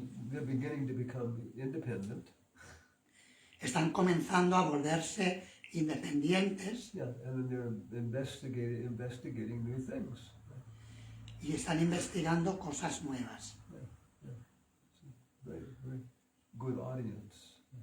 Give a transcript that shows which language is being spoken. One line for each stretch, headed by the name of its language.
English: They're beginning to become independent.
Spanish: Están comenzando a volverse independientes
English: And then they're investigating new things.
Spanish: y están investigando cosas nuevas.
English: Very, very good audience.